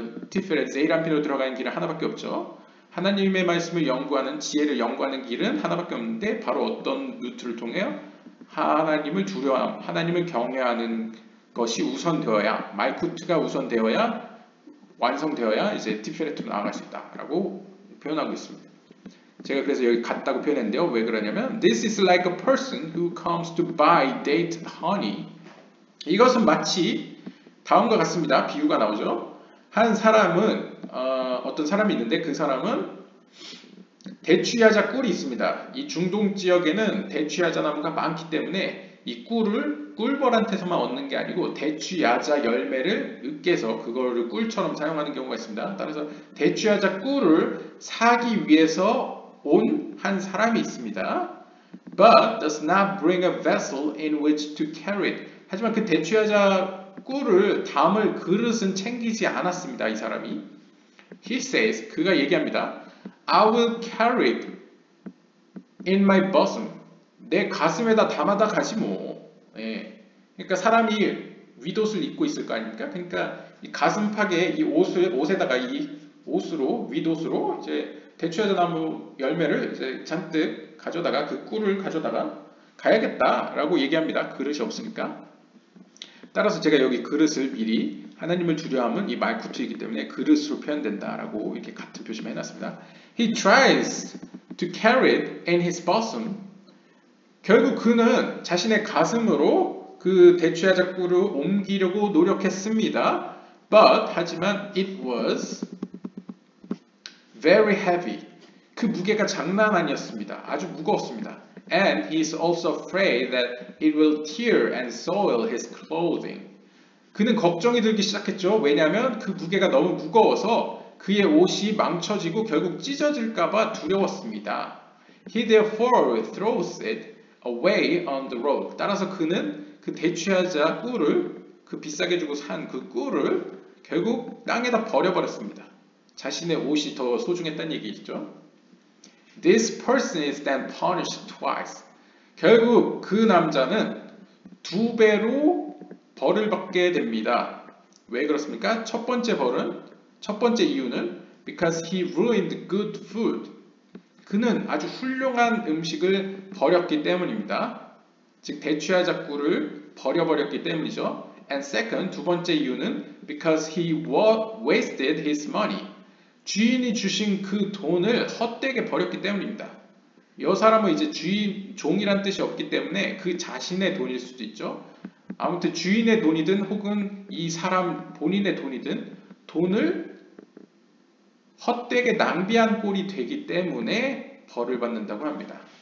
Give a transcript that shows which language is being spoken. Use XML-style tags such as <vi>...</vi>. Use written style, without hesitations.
<ko>티페렛, 제이란핀으로 들어가는 길은 하나밖에 없죠. 하나님의 말씀을 연구하는, 지혜를 연구하는 길은 하나밖에 없는데 바로 어떤 루트를 통해 하나님을 두려워함, 하나님을 경외하는 것이 우선되어야, 말쿠트가 우선되어야, 완성되어야 이제 티페렛으로 나아갈 수 있다라고 표현하고 있습니다. 제가 그래서 여기 같다고 표현했는데요. 왜 그러냐면</ko> <en>This is like a person who comes to buy date honey.</en> <ko>이것은 마치 다음과 같습니다. 비유가 나오죠. 한 사람은 어떤 사람이 있는데 그 사람은 대추야자 꿀이 있습니다. 이 중동 지역에는 대추야자 나무가 많기 때문에 이 꿀을 꿀벌한테서만 얻는 게 아니고 대추야자 열매를 으깨서 그거를 꿀처럼 사용하는 경우가 있습니다. 따라서 대추야자 꿀을 사기 위해서 온 한 사람이 있습니다.</ko> <en>But does not bring a vessel in which to carry it.</en> <ko>하지만 그 대추야자 꿀을 담을 그릇은 챙기지 않았습니다. 이 사람이.</ko> <en>He says,</en> <ko>그가 얘기합니다.</ko> <en>I will carry it in my bosom.</en> <ko>내 가슴에다 담아다 가지 뭐. 예. 그러니까 사람이 윗옷을 입고 있을 거 아닙니까? 그러니까 이 가슴팍에 이 옷에다가 이 옷으로 윗옷으로 이제 대추야자 나무 열매를 이제 잔뜩 가져다가 그 꿀을 가져다가 가야겠다라고 얘기합니다. 그릇이 없으니까. 따라서 제가 여기 그릇을 미리 하나님을 두려워함은 이 말쿠트이기 때문에 그릇으로 표현된다라고 이렇게 같은 표시만 해놨습니다.</ko> <en>He tries to carry it in his bosom.</en> <ko>결국 그는 자신의 가슴으로 그 대추야자 꿀을 옮기려고 노력했습니다.</ko> <en>But</en> <ko>하지만</ko> <en>it was very heavy.</en> <ko>그 무게가 장난 아니었습니다. 아주 무거웠습니다.</ko> <en>And he is also afraid that it will tear and soil his clothing.</en> <ko>그는 걱정이 들기 시작했죠. 왜냐하면 그 무게가 너무 무거워서 그의 옷이 망쳐지고 결국 찢어질까봐 두려웠습니다.</ko> <en>He therefore throws it away on the road.</en> <ko>따라서 그는 그 대추야자 꿀을, 그 비싸게 주고 산 그 꿀을 결국 땅에다 버려버렸습니다. 자신의 옷이 더 소중했다는 얘기죠.</ko> <en>This person is then punished twice.</en> <ko>결국 그 남자는 두 배로 벌을 받게 됩니다. 왜 그렇습니까? 첫 번째 이유는</ko> <en>because he ruined good food.</en> <ko>그는 아주 훌륭한 음식을 버렸기 때문입니다. 즉 대추야작구를 버려버렸기 때문이죠.</ko> <en>And second,</en> <ko>두 번째 이유는</ko> <en>because he wasted his money.</en> <ko>주인이 주신 그 돈을 헛되게 버렸기 때문입니다. 이 사람은 이제 종이란 뜻이 없기 때문에 그 자신의 돈일 수도 있죠. 아무튼 주인의 돈이든 혹은 이 사람 본인의 돈이든 돈을 헛되게 낭비한 꼴이 되기 때문에 벌을 받는다고 합니다.</ko>